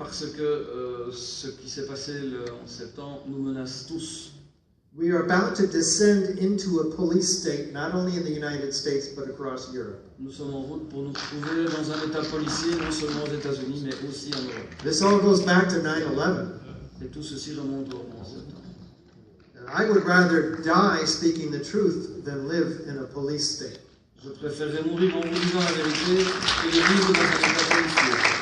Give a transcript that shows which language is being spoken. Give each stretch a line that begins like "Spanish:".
French: Parce que ce qui s'est passé le 11 septembre nous menace tous.
English: We are about to descend into a police state, not only in the United States, but across Europe.
French: Nous sommes en route pour nous trouver dans un état policier, non seulement aux États-Unis, mais aussi en Europe.
English: This all goes back to 9/11.
French: Et tout ceci remonte au 11 septembre.
English: I would rather die speaking the truth than live in a police state.
French: Je préférerais mourir en vous disant la vérité que de vivre dans un état policier.